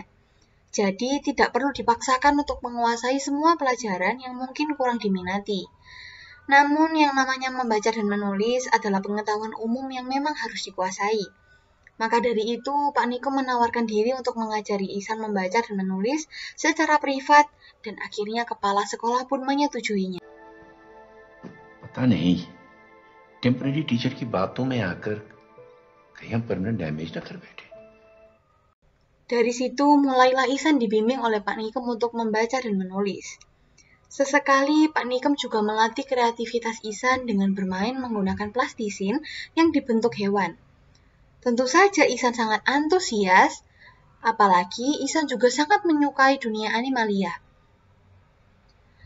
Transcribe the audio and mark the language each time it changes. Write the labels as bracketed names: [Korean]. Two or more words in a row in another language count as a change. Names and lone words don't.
[Indonesian] Jadi tidak perlu dipaksakan untuk menguasai semua pelajaran yang mungkin kurang diminati. Namun yang namanya membaca dan menulis adalah pengetahuan umum yang memang harus dikuasai. Maka dari itu, Pak Nikum menawarkan diri untuk mengajari Ihsan membaca dan menulis secara privat, dan akhirnya kepala sekolah pun menyetujuinya. [Hindi] पता नहीं [English] temporary teacher [Hindi] की बातों में आकर कहीं हम [English] permanent damage [Hindi] ना कर बैठे. [Indonesian] Dari situ mulailah Ihsan dibimbing oleh Pak Nikum untuk membaca dan menulis. Sesekali Pak Nikum juga melatih kreativitas Ihsan dengan bermain menggunakan plastisin yang dibentuk hewan. Tentu saja Ihsan sangat antusias, apalagi Ihsan juga sangat menyukai dunia animalia.